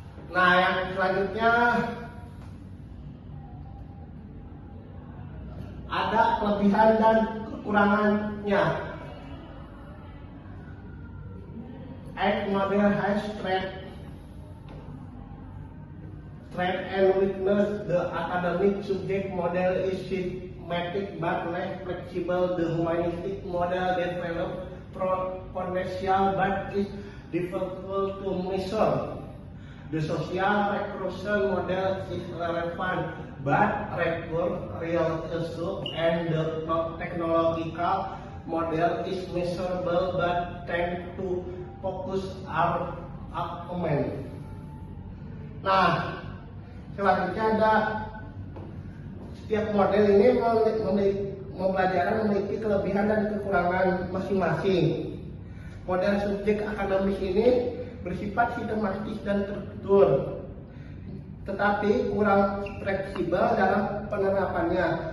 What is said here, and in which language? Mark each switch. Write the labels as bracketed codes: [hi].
[id] Nah, yang selanjutnya ada kelebihan dan kekurangannya. [en] Each model has strength and weakness. The academic subject model is systematic but less flexible. The humanistic model develops potential but is difficult to measure. The social recursion model is relevant but requires real issue, and the technological model is measurable but tend to focus our argument. [id] Nah, selanjutnya ada setiap model ini pembelajaran memiliki kelebihan dan kekurangan masing-masing. Model subjek akademis ini bersifat sistematis dan terstruktur, tetapi kurang fleksibel dalam penerapannya.